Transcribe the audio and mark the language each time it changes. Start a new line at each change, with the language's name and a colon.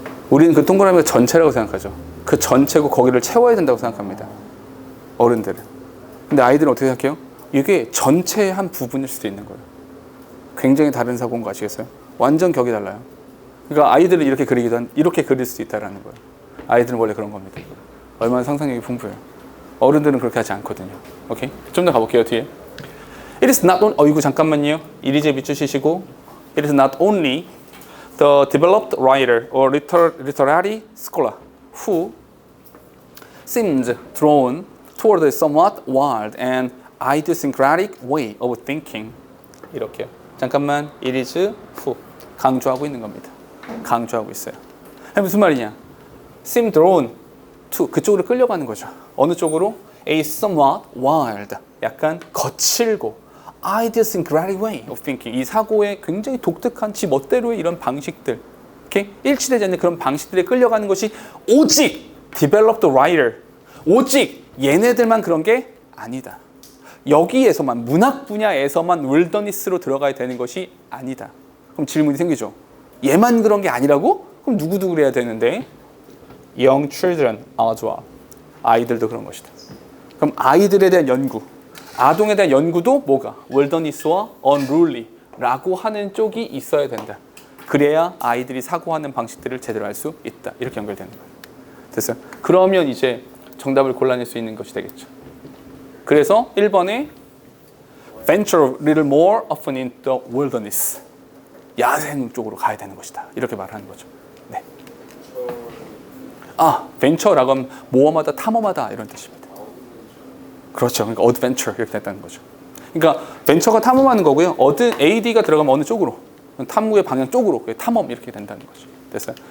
Korean: 우리는 그 동그라미가 전체라고 생각하죠. 그 전체고 거기를 채워야 된다고 생각합니다. 어른들은. 근데 아이들은 어떻게 생각해요? 이게 전체의 한 부분일 수도 있는 거예요. 굉장히 다른 사고인 거 아시겠어요? 완전 격이 달라요. 그러니까 아이들은 이렇게 이렇게 그릴 수도 있다는 거예요. 아이들은 원래 그런 겁니다. 얼마나 상상력이 풍부해요. 어른들은 그렇게 하지 않거든요. 오케이? 좀 더 가볼게요, 뒤에.
English: It is not only,
Korean: 이거 잠깐만요. 이리제 밑줄 치시고
English: It is not only the developed writer or literary scholar who seems drawn toward a somewhat wild and idiosyncratic way of thinking.
Korean: 이렇게요. 잠깐만,
English: it is who
Korean: 강조하고 있는 겁니다. 강조하고 있어요. 무슨 말이냐?
English: seem drawn to
Korean: 그쪽으로 끌려가는 거죠. 어느 쪽으로?
English: A somewhat wild,
Korean: 약간 거칠고
English: idiosyncratic way of thinking.
Korean: 이 사고의 굉장히 독특한 지 멋대로의 이런 방식들, 이렇게 일치되지 않는 그런 방식들에 끌려가는 것이 오직
English: developed writer,
Korean: 오직 얘네들만 그런 게 아니다. 여기에서만 문학 분야에서만 윌더니스로 들어가야 되는 것이 아니다. 그럼 질문이 생기죠. 얘만 그런 게 아니라고? 그럼 누구도 그래야 되는데?
English: Young children as well.
Korean: 아이들도 그런 것이다. 그럼 아이들에 대한 연구, 아동에 대한 연구도 뭐가? 윌더니스와 unruly라고 하는 쪽이 있어야 된다. 그래야 아이들이 사고하는 방식들을 제대로 알 수 있다. 이렇게 연결되는 거예요. 됐어요? 그러면 이제 정답을 골라낼 수 있는 것이 되겠죠. 그래서 1번에
English: venture a little more often in the wilderness.
Korean: 야생 쪽으로 가야 되는 것이다. 이렇게 말하는 거죠. 네. 벤처라고 하면 모험하다, 탐험하다 이런 뜻입니다. 그렇죠. 그러니까 어드벤처 이렇게 됐다는 거죠. 그러니까 벤처가 탐험하는 거고요. AD가 들어가면 어느 쪽으로? 탐구의 방향 쪽으로 탐험 이렇게 된다는 거죠. 됐어요.